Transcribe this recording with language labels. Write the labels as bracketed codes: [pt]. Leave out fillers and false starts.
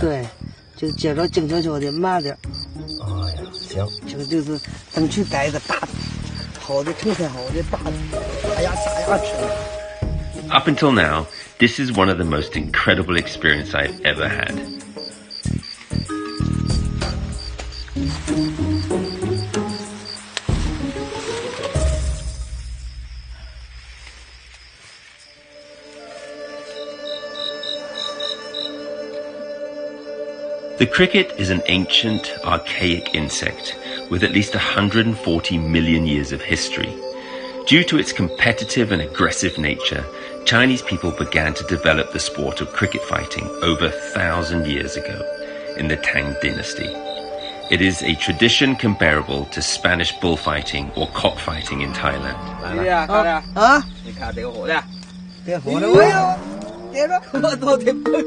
[zh] 对，就接着静悄悄的，慢点。哎呀，行。这个就是争取逮一个大的，好的成片好的大的，撒呀撒呀吃。 [en] Up until now, this is one of the most incredible experiences I've ever had. The cricket is an ancient, archaic insect with at least 140 million years of history. Due to its competitive and aggressive nature, Chinese people began to develop the sport of cricket fighting over 1,000 years ago in the Tang dynasty. It is a tradition comparable to Spanish bullfighting or cockfighting in Thailand. [zh] 你看这个火的，别火了，我要接着，我都得蹦。